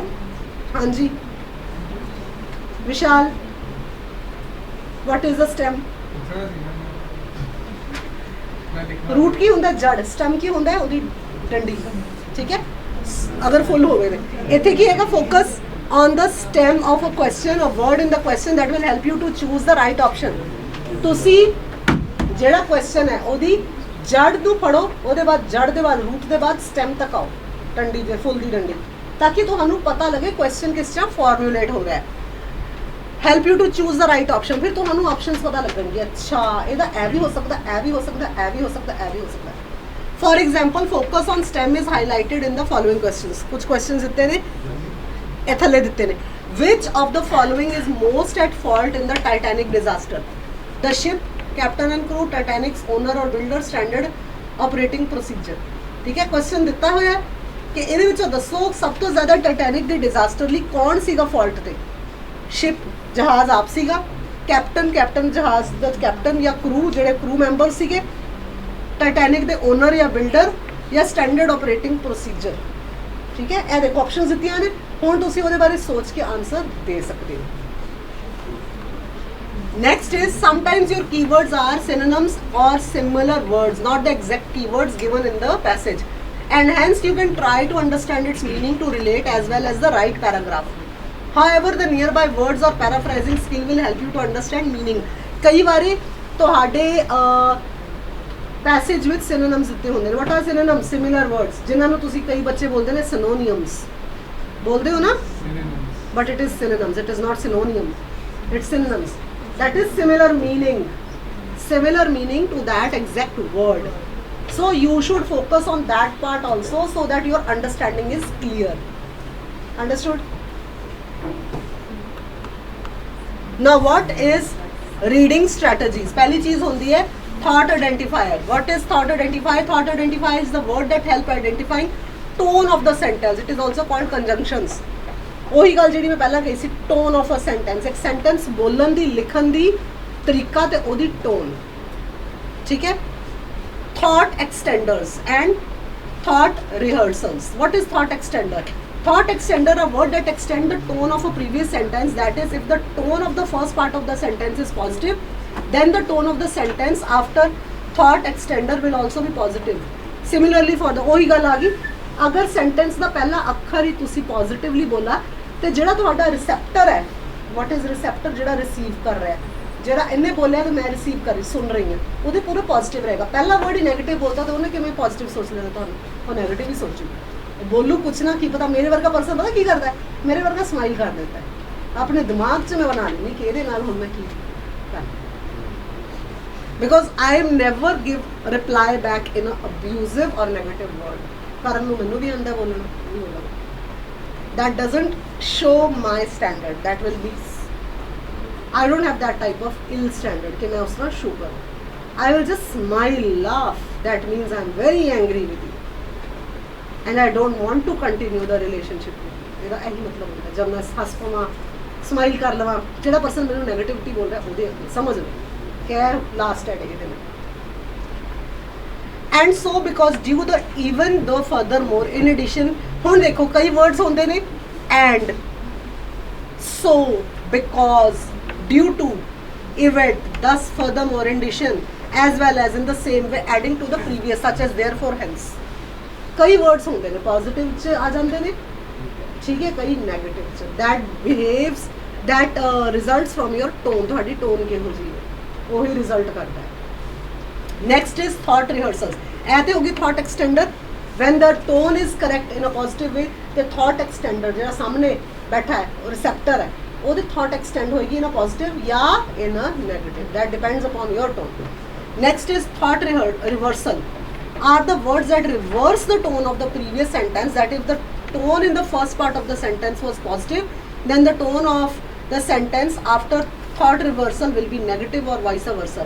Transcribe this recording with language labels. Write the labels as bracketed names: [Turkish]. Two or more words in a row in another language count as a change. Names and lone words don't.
[English] ਹਾਂਜੀ ਵਿਸ਼ਾਲ, what is the stem? [Punjabi] ਰੂਟ ਕੀ ਹੁੰਦਾ? ਜੜ। ਸਟੈਮ ਕੀ ਹੁੰਦਾ ਹੈ? ਉਹਦੀ ਡੰਡੀ। ਠੀਕ ਹੈ, ਅਗਰ ਫੁੱਲ ਹੋਵੇ ਤੇ ਇੱਥੇ ਕੀ ਹੈਗਾ? [English] ਫੋਕਸ on the stem of a question, a word in the question that will help you to choose the right option। [Punjabi] ਤੁਸੀਂ ਜਿਹੜਾ ਕੁਐਸਚਨ ਹੈ ਉਹਦੀ ਜੜ ਨੂੰ ਪੜੋ, ਉਹਦੇ ਬਾਅਦ ਜੜ ਦੇ ਬਾਅਦ ਰੂਟ ਦੇ ਬਾਅਦ ਸਟੈਮ ਤੱਕ ਆਓ, ਡੰਡੀ ਦੇ, ਫੁੱਲ ਦੀ ਡੰਡੀ, ਤਾਂ ਕਿ ਤੁਹਾਨੂੰ ਪਤਾ ਲੱਗੇ ਕੁਐਸਚਨ ਕਿਸ ਤਰ੍ਹਾਂ ਫਾਰਮੂਲੇਟ ਹੋ ਰਿਹਾ ਹੈ। [English] help you to choose the right option. [Punjabi] ਫਿਰ ਤੁਹਾਨੂੰ ਆਪਸ਼ਨਸ ਪਤਾ ਲੱਗਣਗੇ, ਅੱਛਾ ਇਹਦਾ ਇਹ ਵੀ ਹੋ ਸਕਦਾ, ਇਹ ਵੀ ਹੋ ਸਕਦਾ, ਇਹ ਵੀ ਹੋ ਸਕਦਾ, ਇਹ ਵੀ ਹੋ ਸਕਦਾ। [English] for example focus on stem is highlighted in the following questions. [Punjabi] कुछ क्वेश्चंस ਦਿੱਤੇ ਨੇ, ਇਹ ਥੱਲੇ ਦਿੱਤੇ ਨੇ। [English] which of the following is most at fault in the Titanic disaster? The ship, captain and crew, Titanic's owner or builder, standard operating procedure। [Punjabi] ਠੀਕ ਹੈ, ਕੁਐਸਚਨ ਦਿੱਤਾ ਹੋਇਆ ਹੈ ਕਿ ਇਹਦੇ ਵਿੱਚੋਂ ਦੱਸੋ ਸਭ ਤੋਂ ਜ਼ਿਆਦਾ ਟਾਈਟੈਨਿਕ ਦੇ ਡਿਜ਼ਾਸਟਰ ਲਈ ਕੌਣ ਸੀਗਾ ਫਾਲਟ ਤੇ? ਸ਼ਿਪ, ਜਹਾਜ਼ ਆਪ ਸੀਗਾ, ਕੈਪਟਨ ਜਹਾਜ਼ ਦਾ ਕੈਪਟਨ ਜਾਂ ਕਰੂ, ਜਿਹੜੇ ਕਰੂ ਮੈਂਬਰ ਸੀਗੇ, ਟਾਈਟੈਨਿਕ ਦੇ ਓਨਰ ਜਾਂ ਬਿਲਡਰ, ਜਾਂ ਸਟੈਂਡਰਡ ਆਪਰੇਟਿੰਗ ਪ੍ਰੋਸੀਜਰ। ਠੀਕ ਹੈ, ਇਹ ਦੇਖੋ ਆਪਸ਼ਨਸ ਦਿੱਤੀਆਂ ਨੇ, ਹੁਣ ਤੁਸੀਂ ਉਹਦੇ ਬਾਰੇ ਸੋਚ ਕੇ ਆਨਸਰ ਦੇ ਸਕਦੇ ਹੋ। [English] Next is sometimes your keywords are synonyms or similar words, not the exact keywords given in the passage, and hence you can try to understand its meaning to relate as well as the right paragraph. However, the nearby words or paraphrasing skill will help you to understand meaning। [Punjabi] ਕਈ ਵਾਰੀ ਤੁਹਾਡੇ ਪੈਸੇਜ ਵਿੱਚ synonyms ਦਿੱਤੇ ਹੁੰਦੇ ਨੇ। [English] what are synonyms? similar words, [Punjabi] ਜਿਨ੍ਹਾਂ ਨੂੰ ਤੁਸੀਂ ਕਈ ਬੱਚੇ ਬੋਲਦੇ ਨੇ synonyms, ਬੋਲਦੇ ਹੋ ਨਾ, [English] but it is synonyms, it is not synonym, it's synonyms। that is similar meaning to that exact word, so you should focus on that part also so that your understanding is clear। Understood? Now what is reading strategies? [Hindi] पहली चीज होती है [English] thought identifier। what is thought identifier? Thought identifier is the word that help identifying tone of the sentence, it is also called conjunctions। [Punjabi] ਉਹੀ ਗੱਲ ਜਿਹੜੀ ਮੈਂ ਪਹਿਲਾਂ ਕਹੀ ਸੀ, [English] tone of a sentence, [Punjabi] ਇੱਕ ਸੈਂਟੈਂਸ ਬੋਲਣ ਦੀ, ਲਿਖਣ ਦੀ ਤਰੀਕਾ ਤੇ ਉਹਦੀ ਟੋਨ। ਠੀਕ ਹੈ, [English] thought extenders and thought rehearsals. what is thought extender? Thought extender, a word that extend the tone of a previous sentence, that is if the tone of the first part of the sentence is positive, then the tone of the sentence after thought extender will also be positive। similarly for the, [Punjabi] ਉਹੀ ਗੱਲ ਆ ਗਈ, ਅਗਰ ਸੈਂਟੈਂਸ ਦਾ ਪਹਿਲਾ ਅੱਖਰ ਹੀ ਤੁਸੀਂ ਪੋਜ਼ਿਟਿਵਲੀ ਬੋਲਾ ਤੇ ਜਿਹੜਾ ਤੁਹਾਡਾ ਰਿਸੈਪਟਰ ਹੈ, [English] what is receptor? [Punjabi] ਜਿਹੜਾ ਰਿਸੀਵ ਕਰ ਰਿਹਾ, ਜਿਹੜਾ ਇਹਨੇ ਬੋਲਿਆ ਤੇ ਮੈਂ ਰਿਸੀਵ ਕਰ ਰਹੀ, ਸੁਣ ਰਹੀ ਹਾਂ, ਉਹਦੇ ਪੂਰਾ ਪੋਜ਼ਿਟਿਵ ਰਹੇਗਾ। ਪਹਿਲਾ ਵਰਡ ਹੀ ਨੈਗੇਟਿਵ ਬੋਲਦਾ ਤਾਂ ਉਹਨੇ ਕਿਵੇਂ ਪੋਜ਼ਿਟਿਵ ਸੋਚ ਲੈਣਾ? ਤੁਹਾਨੂੰ ਉਹ ਨੈਗੇਟਿਵ ਹੀ ਸੋਚੂ। ਬੋਲੂ ਕੁਛ ਨਾ, ਕੀ ਪਤਾ ਮੇਰੇ ਵਰਗਾ ਪਰਸਨ ਪਤਾ ਕੀ ਕਰਦਾ ਹੈ, ਮੇਰੇ ਵਰਗਾ ਸਮਾਈਲ ਕਰ ਦਿੰਦਾ ਹੈ, ਆਪਣੇ ਦਿਮਾਗ 'ਚ ਮੈਂ ਬਣਾ ਲੈਂਦੀ ਕਿ ਇਹਦੇ ਨਾਲ ਹੁਣ ਮੈਂ ਕੀ ਕਰਾਂ, [English] because I never give reply back in a abusive or negative word. [Punjabi] ਕਰਨ ਨੂੰ ਮੈਨੂੰ ਵੀ ਆਉਂਦਾ ਬੋਲਣਾ, ਨਹੀਂ ਬੋਲਣਾ। [English] that doesn't show my standard, that will be, I don't have that type of ill standard [Hindi] कि मैं उसमें show करूँ। [English] I will just smile, laugh, that means I'm very angry with you and I don't want to continue the relationship with you। [Punjabi] ਇਹਦਾ ਇਹੀ ਮਤਲਬ ਹੁੰਦਾ ਜਦ ਮੈਂ ਹੱਸ ਪਵਾਂ, ਸਮਾਈਲ ਕਰ ਲਵਾਂ, ਜਿਹੜਾ ਪਰਸਨ ਮੈਨੂੰ ਨੈਗੇਟਿਵਿਟੀ ਬੋਲ ਰਿਹਾ ਉਹਦੇ ਸਮਝ ਲਓ ਕਿ ਲਾਸਟ ਐਡ ਇਹਦੇ ਨਾਲ। [English] and so because due the even though furthermore in addition, [Punjabi] ਹੁਣ ਦੇਖੋ ਕਈ words ਹੁੰਦੇ ਨੇ [English] and, so, because, due to, event, thus furthermore in addition, as well as in the same way adding to the previous, such as therefore hence। [Punjabi] ਕਈ words ਹੁੰਦੇ ਨੇ positive ਚ ਆ ਜਾਂਦੇ ਨੇ, ਠੀਕ ਹੈ, ਕਈ negative ਚ। [English] that behaves, that results from your tone, [Punjabi] ਤੁਹਾਡੀ tone ਕਿਹੋ ਜਿਹੀ ਹੈ ਉਹੀ result ਕਰਦਾ ਹੈ। [English] next is thought rehearsals। [Punjabi] ਇਹ ਤੇ ਹੋ ਗਈ [English] thought extender, when the tone is correct in a positive way, ਤੇ thought extender [Punjabi] ਜਿਹੜਾ ਸਾਹਮਣੇ ਬੈਠਾ ਹੈ ਉਹ receptor ਹੈ, ਉਹਦੀ [English] thought extend ਹੋਏਗੀ in a positive ਜਾਂ in a negative, that depends upon your tone। next is thought reversal, are the words that reverse the tone of the previous sentence, that if the tone in the first part of the sentence was positive, then the tone of the sentence after thought reversal will be negative or vice versa।